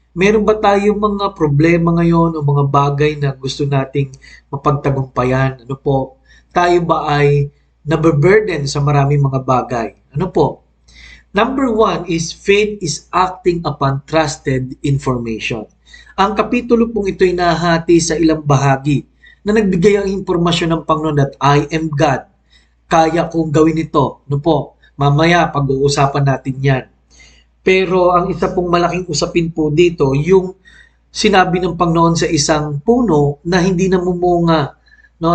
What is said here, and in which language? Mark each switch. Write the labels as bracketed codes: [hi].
[tl] Meron ba tayong mga problema ngayon o mga bagay na gusto nating mapagtagumpayan? Ano po? Tayo ba ay nababurden sa maraming mga bagay? Ano po? [en] Number one is faith is acting upon trusted information. [tl] Ang kapitulo pong ito ay nahati sa ilang bahagi na nagbigay ang impormasyon ng Panginoon [en] that I am God. [tl] Kaya kong gawin ito. Ano po? Mamaya pag-uusapan natin yan. Pero ang isa pong malaking usapin po dito, yung sinabi ng Panginoon sa isang puno na hindi namumunga. No?